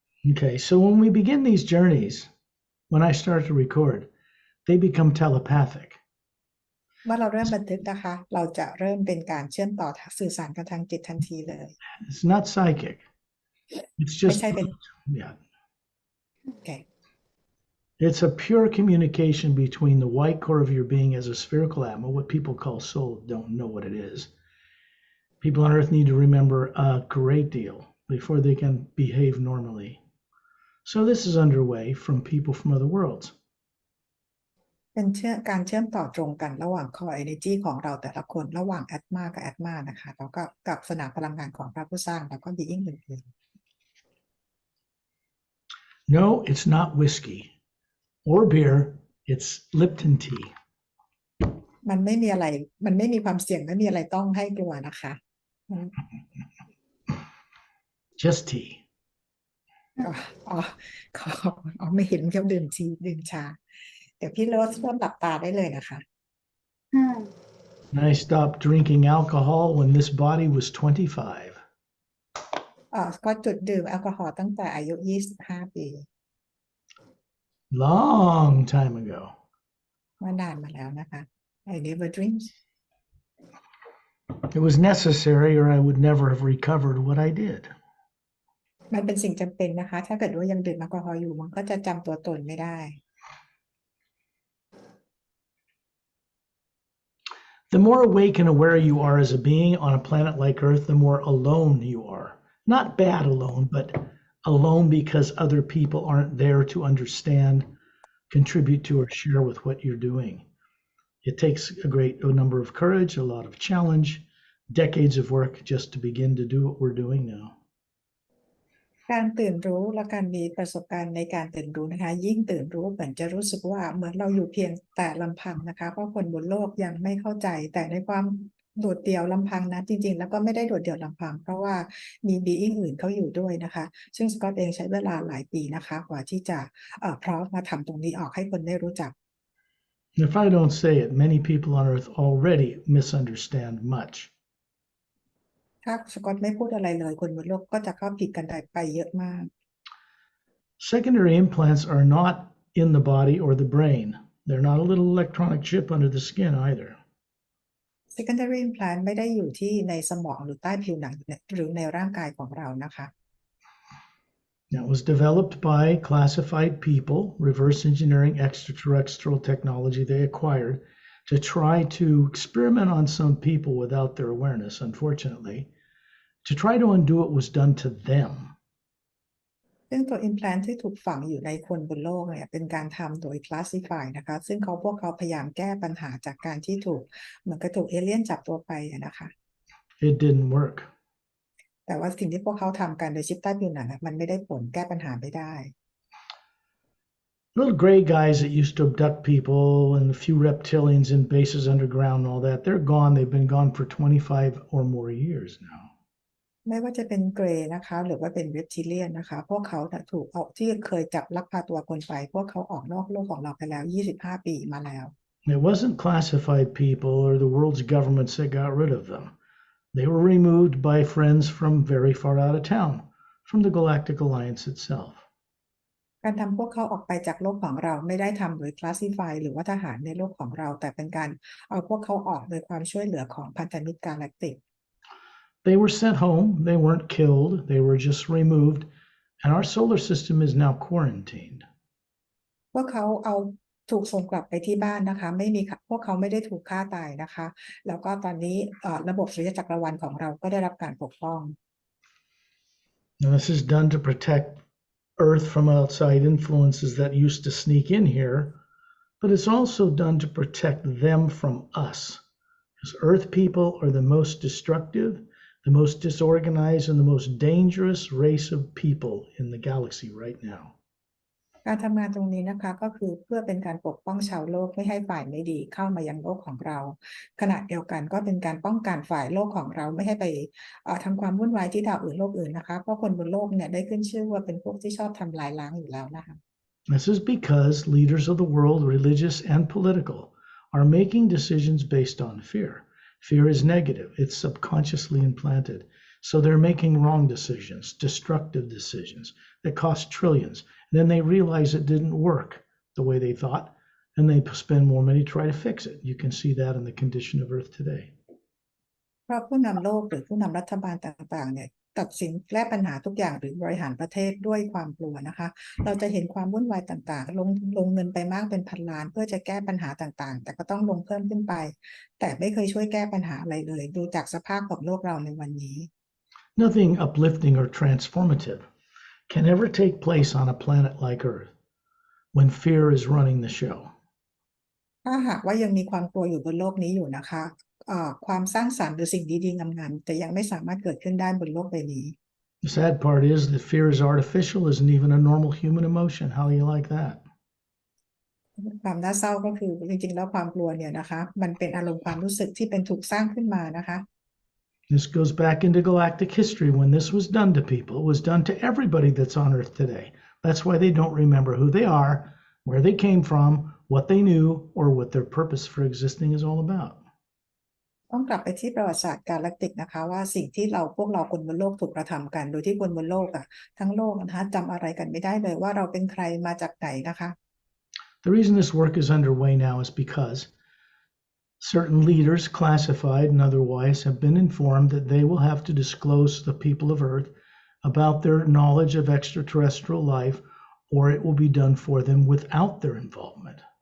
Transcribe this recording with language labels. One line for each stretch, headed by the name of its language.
English: Okay, so when we begin these journeys, when I start to record, they become telepathic.
Thai: เมื่อเราเริ่มบันทึกนะคะ เราจะเริ่มเป็นการเชื่อมต่อสื่อสารกันทางจิตทันทีเลย
English: It's not psychic. It's
Thai: ไม่
English: just
Thai: ใช่เป็น
English: yeah.
Thai: โอเค
English: It's a pure communication between the white core of your being as a spherical atma, what people call soul, don't know what it is. People on earth need to remember a great deal before they can behave normally. So this is underway from people from other worlds.
Thai: เป็นการเชื่อมต่อตรงกันระหว่าง
English: core energy
Thai: ของเราแต่ละคนระหว่าง Atma กับ Atma นะคะแล้วก็กับสนามพลังงานของพระผู้สร้างแล้วก็ being อื่น
English: No, it's not whiskey or beer. It's Lipton tea.
Thai: ๆมันไม่มีอะไรมันไม่มีความเสี่ยงไม่มีอะไรต้องให้กลัวนะคะมัน
English: Just tea.
Thai: อ๋อไม่เห็นเขาดื่มชาเดี๋ยวพี่โรสเริ่มหลับตาได้เลยนะคะ
English: And I stopped drinking alcohol when this body was 25.
Thai: ก็จุดดื่มแอลกอฮอล์ตั้งแต่อายุ25 ปี
English: Long time ago.
Thai: ว่านานมาแล้วนะคะ
English: I never drink It was necessary or I would never have recovered what I did.
Thai: มันเป็นสิ่งจำเป็นนะคะ ถ้าเกิดว่ายังดื่มแอลกอฮอล์อยู่มันก็จะจำตัวตนไม่ได้
English: The more awake and aware you are as a being on a planet like Earth, the more alone you are. Not bad alone, but alone because other people aren't there to understand, contribute to, or share with what you're doing. It takes a number of courage, a lot of challenge, decades of work just to begin to do what we're doing now.
Thai: การตื่นรู้และการมีประสบการณ์ในการตื่นรู้นะคะยิ่งตื่นรู้เหมือนจะรู้สึกว่าเหมือนเราอยู่เพียงแต่ลำพังนะคะเพราะคนบนโลกยังไม่เข้าใจแต่ในความโดดเดี่ยวลำพังนะจริงๆแล้วก็ไม่ได้โดดเดี่ยวลำพังเพราะว่ามี being อื่นเขาอยู่ด้วยนะคะซึ่งสกอตเองใช้เวลาหลายปีนะคะกว่าที่จะพร้อมมาทำตรงนี้ออกให้คนได้รู้จัก
English: If I don't say it, many people on Earth already misunderstand much.
Thai: ถ้าสกอตไม่พูดอะไรเลยคนบนโลกก็จะเข้าผิดกันไปเยอะมาก
English: Secondary implants are not in the body or the brain. They're not a little electronic chip under the skin either.
Thai: Secondary implant ไม่ได้อยู่ที่ในสมองหรือใต้ผิวหนังหรือในร่างกายของเรานะคะ
English: It was developed by classified people, reverse engineering extraterrestrial technology they acquired to try to experiment on some people without their awareness, unfortunately, to try to undo what was done to them.
Thai: ซึ่งตัว implant ที่ถูกฝังอยู่ในคนบนโลกเนี่ยเป็นการทำโดย classify นะคะซึ่งพวกเขาพยายามแก้ปัญหาจากการที่เหมือนกับถูกเอเลี่ยนจับตัวไปนะคะ
English: It didn't work.
Thai: แต่ว่าสิ่งที่พวกเขาทำกันโดยชิปใต้ผิวหนังมันไม่ได้ผลแก้ปัญหาไม่ได้
English: Little gray guys that used to abduct people and a few reptilians in bases underground and all that, they're gone. They've been gone for 25 or more years now.
Thai: ไม่ว่าจะเป็นเกรย์นะคะหรือว่าเป็นเรปทิเลียนนะคะพวกเขาถูกเอาที่เคยจับลักพาตัวคนไปพวกเขาออกนอกโลกของเราไปแล้ว25 ปีมาแล้ว
English: It wasn't classified people or the world's governments that got rid of them. They were removed by friends from very far out of town, from the Galactic Alliance itself.
Thai: การทำพวกเขาออกไปจากโลกของเราไม่ได้ทำโดย classify หรือว่าทหารในโลกของเราแต่เป็นการเอาพวกเขาออกโดยความช่วยเหลือของพันธมิตรกาแล็กติก
English: They were sent home. They weren't killed. They were just removed. And our solar system is now quarantined.
Thai: พวกเขาถูกส่งกลับไปที่บ้านนะคะพวกเขาไม่ได้ถูกฆ่าตายนะคะแล้วก็ตอนนี้ระบบสุริยะจักรวาลของเราก็ได้รับการปกป้อง
English: And this is done to protect Earth from outside influences that used to sneak in here, but it's also done to protect them from us. Because Earth people are the most destructive, the most disorganized, and the most dangerous race of people in the galaxy right now.
Thai: การทำงานตรงนี้นะคะก็คือเพื่อเป็นการปกป้องชาวโลกไม่ให้ฝ่ายไม่ดีเข้ามายังโลกของเราขณะเดียวกันก็เป็นการป้องกันฝ่ายโลกของเราไม่ให้ไปทำความวุ่นวายที่ดาวอื่นโลกอื่นนะคะเพราะคนบนโลกเนี่ยได้ขึ้นชื่อว่าเป็นพวกที่ชอบทำลายล้างอยู่แล้วนะคะ
English: This is because leaders of the world, religious and political, are making decisions based on fear. Fear is negative. It's subconsciously implanted. So they're making wrong decisions, destructive decisions that cost trillions. And then they realize it didn't work the way they thought, and they spend more money to try to fix it. You can see that in the condition of Earth today.
Thai: เพราะผู้นำโลกหรือผู้นำรัฐบาลต่างๆเนี่ยตัดสินแก้ปัญหาทุกอย่างหรือบริหารประเทศด้วยความกลัวนะคะเราจะเห็นความวุ่นวายต่างๆลงเงินไปมากเป็นพันล้านเพื่อจะแก้ปัญหาต่างๆแต่ก็ต้องลงเพิ่มขึ้นไปแต่ไม่เคยช่วยแก้ปัญหาอะไรเลยดูจากสภาพของโลกเราในวันนี้
English: Nothing uplifting or transformative can ever take place on a planet like Earth when fear is running the show.
Thai: ถ้าหากว่ายังมีความกลัวอยู่บนโลกนี้อยู่นะคะความสร้างสรรค์หรือสิ่งดีๆงามๆแต่ยังไม่สามารถเกิดขึ้นได้บนโลกใบนี้
English: The sad part is that fear is artificial, isn't even a normal human emotion. How do you like that?
Thai: ความน่าเศร้าก็คือจริงๆแล้วความกลัวเนี่ยนะคะมันเป็นอารมณ์ความรู้สึกที่เป็นถูกสร้างขึ้นมานะคะ
English: This goes back into galactic history. When this was done to people, it was done to everybody that's on Earth today. That's why they don't remember who they are, where they came from, what they knew, or what their purpose for existing is all about.
Thai: ต้องกลับไปที่ประวัติศาสตร์กาแล็กติกนะคะว่าสิ่งที่พวกเราคนบนโลกถูกกระทำกันโดยที่คนบนโลกทั้งโลกนะคะจำอะไรกันไม่ได้เลยว่าเราเป็นใครมาจากไหนนะคะ
English: The reason this work is underway now is because certain leaders, classified and otherwise, have been informed that they will have to disclose to the people of Earth about their knowledge of extraterrestrial life, or it will be done for them without their involvement.